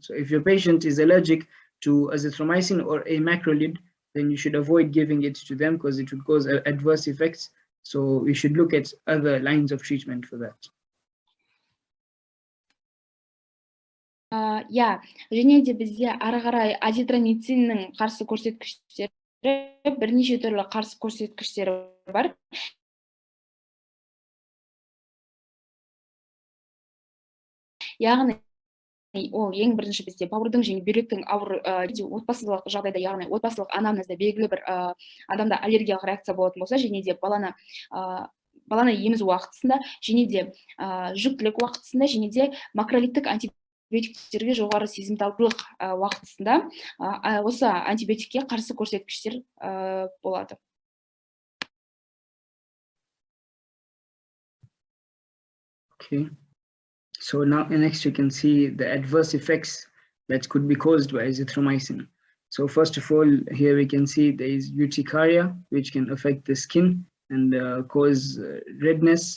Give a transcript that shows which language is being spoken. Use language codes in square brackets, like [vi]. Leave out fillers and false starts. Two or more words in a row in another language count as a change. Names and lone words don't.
[en] So if your patient is allergic to azithromycin or a macrolide, then you should avoid giving it to them because it would cause adverse effects. So we should look at other lines of treatment for that. Yeah, [kk] және де бізде ары қарай азитромициннің қарсы көрсеткіштері бірнеше түрлі қарсы көрсеткіштері бар. Яғни ол ең бірінші бізде бауырдың және бүйректің ауыр отбасылық жағдайда, яғни отбасылық анамнезде белгілі бір адамда аллергиялық реакция болатын болса, және де баланы емізу уақытысында, және де жүктілік уақытысында, және де макролидтік антибиотиктерге жоғары сезімталдылық уақытысында осы антибиотикке қарсы көрсеткіштер болады. [en] Okay. So now next you can see the adverse effects that could be caused by azithromycin. So first of all, here we can see there is urticaria, which can affect the skin and cause redness.